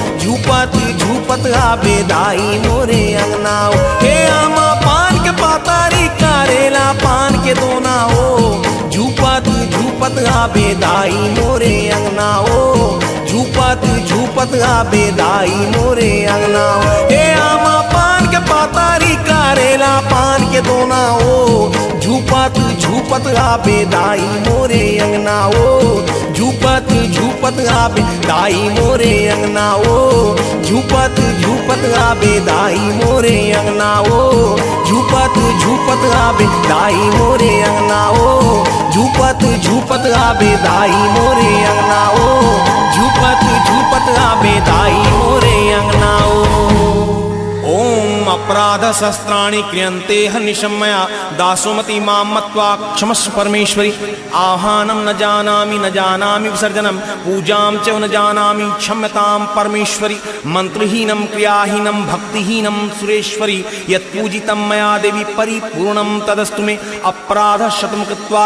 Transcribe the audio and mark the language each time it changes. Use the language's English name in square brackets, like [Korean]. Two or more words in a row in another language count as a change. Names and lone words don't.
[Chhattisgarhi] झूपत आवे दाई मोरे अंगना ओ हे आमा पान के पातारी करेला पान के दोना ओ झूपत आवे दाई मोरे अंगना ओ झूपत आवे दाई मोरे अंगना ओ हे आमा पान के पातारी करेला पान के दोना ओ झूपत आवे दाई मोरे अंगना ओ झूपत आवे दाई मोरे अंगना ओ झूपत आवे दाई मोरे अंगना ओ झूपत आवे दाई मोरे अंगना ओ झूपत आवे दाई मोरे अंगना ओ झूपत आवे दाई मोरे अंगना ओ [Sanskrit] ओम अपराध शस्त्राणि क्रियन्ते हनिशमया दासोमति मां मत्वा क्षमस्व परमेश्वरी आह्वानं न जानामि विसर्जनं पूजां च न जानामि क्षम्यतां परमेश्वरी मंत्रहीनं क्रियाहीनं भक्तिहीनं सुरेश्वरी यत्पूजितं मया देवी परिपूर्णं तदस्तु मे अपराध शतं कृत्वा